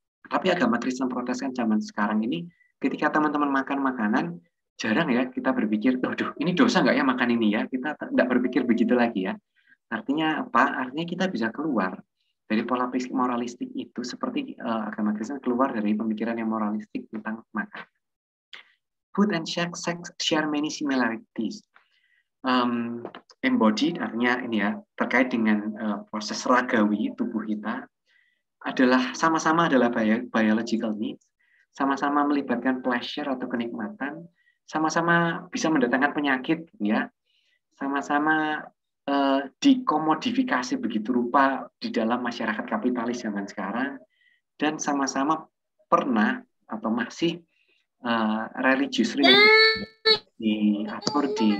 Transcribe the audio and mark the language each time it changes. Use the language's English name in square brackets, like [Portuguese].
[Indonesian] Tapi agama Kristen Protestan zaman sekarang ini, ketika teman-teman makan makanan, jarang ya kita berpikir, aduh ini dosa nggak ya makan ini ya? Kita tidak berpikir begitu lagi ya. Artinya apa? Artinya kita bisa keluar dari pola pikir moralistik itu, seperti agama Kristen keluar dari pemikiran yang moralistik tentang makan. [English] Food and sex share many similarities. [Indonesian] Embodied artinya ini ya, terkait dengan proses ragawi tubuh kita, adalah sama-sama adalah [English] biological needs, [Indonesian] sama-sama melibatkan [English] pleasure [Indonesian] atau kenikmatan, sama-sama bisa mendatangkan penyakit ya, sama-sama dikomodifikasi begitu rupa di dalam masyarakat kapitalis zaman sekarang, dan sama-sama pernah atau masih [English] religiously [Indonesian] diatur,